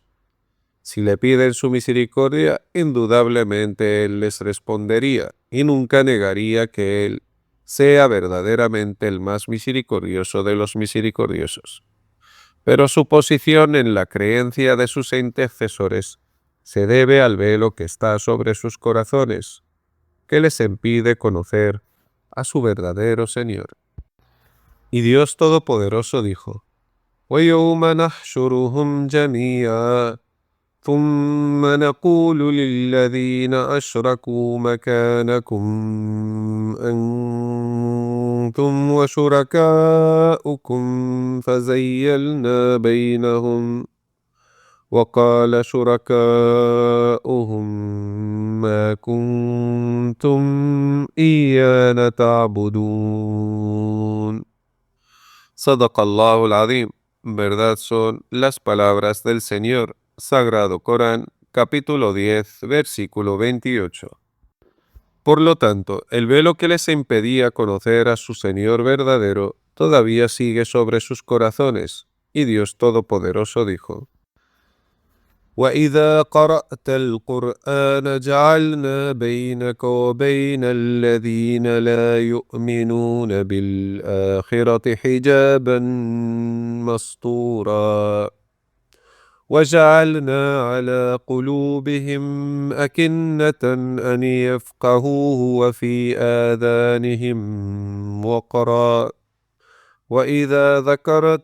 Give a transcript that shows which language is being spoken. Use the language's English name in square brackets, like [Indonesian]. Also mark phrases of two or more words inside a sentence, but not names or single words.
[Spanish] Si le piden su misericordia, indudablemente Él les respondería y nunca negaría que Él sea verdaderamente el más misericordioso de los misericordiosos. Pero su posición en la creencia de sus intercesores se debe al velo que está sobre sus corazones, que les impide conocer a su verdadero Señor. Y Dios Todopoderoso dijo: [Arabic] وَيَوْمَ نَحْشُرُهُمْ جَمِيعًا ثُمَّ نَقُولُ لِلَّذِينَ أَشْرَكُوا مَكَانَكُمْ أَنْتُمْ وَشُرَكَاؤُكُمْ فَزَيَّلْنَا بَيْنَهُمْ وقال شركاؤهم ما كنتم إيانا تعبدون. صدق الله العظيم. [Spanish] Verdad son las palabras del Señor. Sagrado Corán, capítulo 10, versículo 28. Por lo tanto, el velo que les impedía conocer a su Señor verdadero todavía sigue sobre sus corazones, y Dios Todopoderoso dijo: [Arabic] وإذا قرأت القرآن جعلنا بينك وبين الذين لا يؤمنون بالآخرة حجابا مستورا وجعلنا على قلوبهم أكنة أن يفقهوه وفي آذانهم وقرا وإذا ذكرت